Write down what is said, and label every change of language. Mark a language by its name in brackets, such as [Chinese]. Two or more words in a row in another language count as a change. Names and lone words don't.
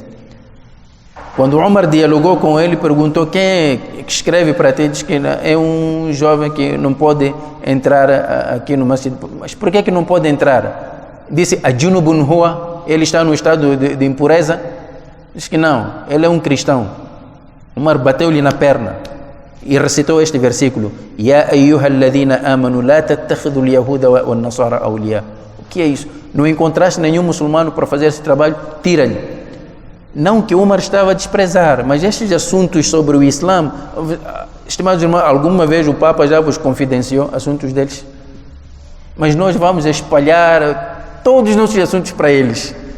[Portuguese] Quando Umar dialogou com ele, perguntou quem é que escreve para ti, diz que é um jovem que não pode entrar aqui no masjid. Mas por que não pode entrar? Disse, [Arabic] أجنب هو, [Portuguese] ele está no estado de impureza? Diz que não, ele é um cristão. Umar bateu-lhe na perna e recitou este versículo: [Arabic] يا أيها الذين آمنوا لا تتخذوا اليهود والنصارى أولياء. [Portuguese] O que é isso? Não encontraste nenhum muçulmano para fazer esse trabalho? Tira-lhe. Não que Umar estava a desprezar, mas estes assuntos sobre o Islã, estimados irmãos, alguma vez o Papa já vos confidenciou assuntos deles? Mas nós vamos espalhar todos os nossos assuntos para eles.